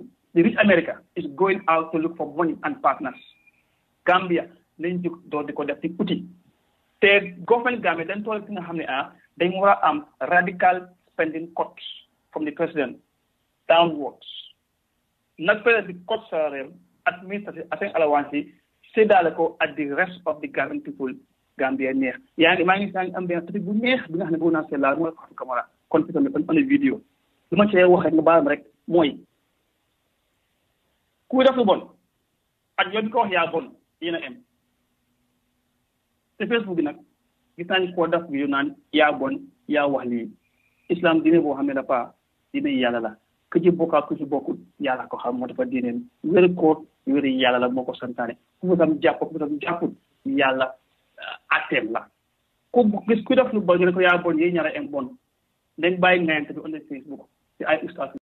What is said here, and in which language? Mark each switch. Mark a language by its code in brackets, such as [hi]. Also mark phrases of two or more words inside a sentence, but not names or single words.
[en] The rich America is going out to look for money and partners. [wo] Gambia, nañ jóg door di ko def ci outil te government Gambia dañ toll fi nga xam ne dañ war a am [en] radical spending cuts from the president downwards. [wo] Nag président bi cut [fr] salaire administrative avec [wo] allowance yi séddale ko [en] at the rest of the Gambian people [wo] Gambia neex maa ngi am benn topic bu neex bi nga xam ne bëgg naa seetla mooy Fatou Camara kon fi tamit on vidéo lu ma cee wax rek nga baal rek mooy ku def lu bon ak yow bi ko wax yaa bon yéen a am te Facebook bi nag gis naa ni koo def bi yu naan yaa bon yaa wax lii islam diine boo xam ne dafa diine yàlla la ku ci bokk ak ku ci bokkul yàlla ko xam moo dafa diineen wéri koor wéri yàlla la moo ko santaane ku mu tam jàpp ku mu tam jàppul yàlla atteem la ku gis ku def lu bon nga ne ko yaa bon yéen ñaar a am bon dañ bàyyi ngayante bi on Facebook ci ay ustaas